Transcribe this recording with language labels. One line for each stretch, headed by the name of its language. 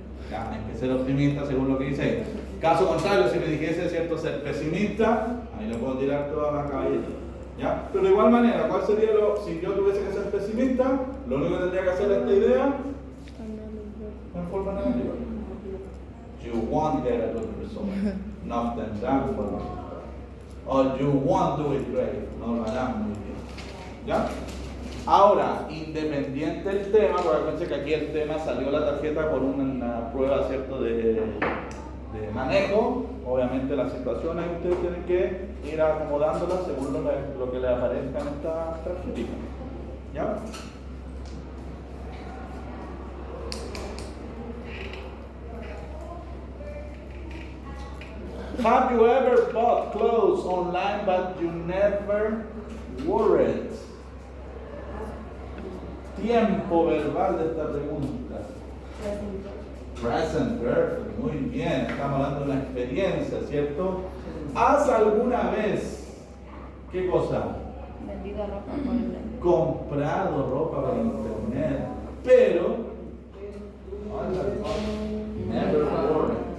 Spanish: Ya, hay que ser optimista según lo que dice ahí. Caso contrario, si me dijese, cierto, ser pesimista, ahí le puedo tirar toda la caballeta. ¿Ya? Pero de igual manera, ¿cuál sería si yo tuviese que ser pesimista? Lo único que tendría que hacer esta idea en forma negativa.
English: You won't get a good result.
Spanish: No obtendrás un buen resultado. O
English: you won't do it great.
Spanish: No lo harás muy bien. ¿Ya? Ahora, independiente del tema, porque acuérdense que aquí el tema salió la tarjeta por una prueba, ¿cierto?, de manejo. Obviamente las situaciones ustedes tienen que ir acomodándolas según lo que les aparezca en esta tarjetita. ¿Ya?
English: Have you ever bought clothes online but you never wore it?
Spanish: Tiempo verbal de esta pregunta. Present perfect, muy bien, estamos hablando de una experiencia, ¿cierto? ¿Has alguna vez, qué cosa? Vendido ropa por internet. Comprado ropa por internet, pero
English: never worn it.